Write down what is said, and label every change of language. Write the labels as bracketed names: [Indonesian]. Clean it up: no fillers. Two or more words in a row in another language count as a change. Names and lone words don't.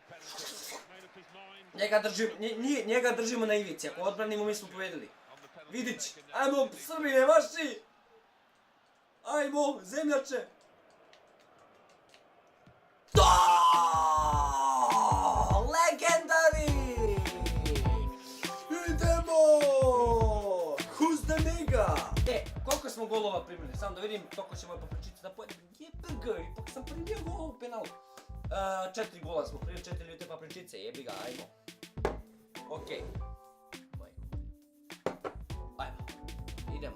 [Serbian] Njega držimo na ivici, ako odbranimo mi smo pobjedili. Vidić, ajmo Srbine, vaši! Ajmo, zemljače! To! Legendary! Idemo! [English] Who's the nigga? [Serbian] Koliko smo golova primili? Samo da vidim koliko ćemo popričiti da pojedem. Jebrgaj, pak sam primio gol u penalu. 4 gola smo primili, 4 ljute papričice, jebi ga, ajmo. Okej. Ajmo, idemo.